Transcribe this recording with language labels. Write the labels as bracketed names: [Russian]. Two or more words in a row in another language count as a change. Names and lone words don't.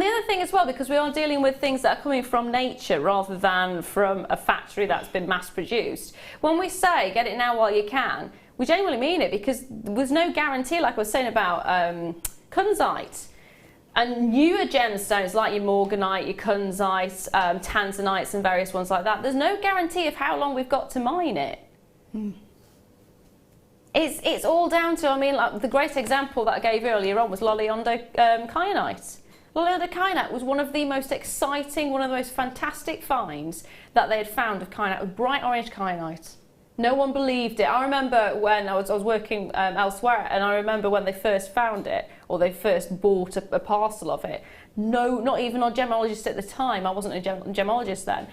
[English] the other thing as well, because we are dealing with things that are coming from nature rather than from a factory that's been mass produced, when we say get it now while you can, we genuinely mean it, because there's no guarantee, like I was saying about kunzite. And newer gemstones like your morganite, your kunzite, tanzanites and various ones like that, there's no guarantee of how long we've got to mine it. It's all down to, I mean, like the great example that I gave earlier on was Loliondo kyanite. Loliondo kyanite was one of the most exciting, one of the most fantastic finds that they had found of kyanite, of bright orange kyanite. No one believed it. I remember when I was working elsewhere, and I remember when they first found it, or they first bought a parcel of it. No, not even our gemologist at the time. I wasn't a gemologist then.